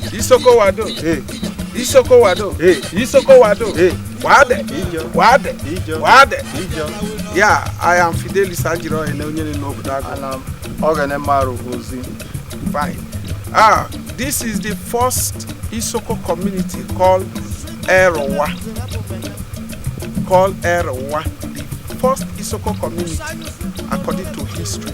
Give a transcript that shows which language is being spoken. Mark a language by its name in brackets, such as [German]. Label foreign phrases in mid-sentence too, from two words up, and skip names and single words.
[Isoko] Isoko Wado. [English] Hey. [Isoko] Isoko Wado. [English] Hey. [Isoko] Isoko Wado. [English] Hey. [Isoko] Wade. Wade. Wade. [English] Yeah, I am Fidelis Ajiro and I'm Oganemaru Ozi. Fine. This is the first Isoko community called EROHWA. The first Isoko community according to history.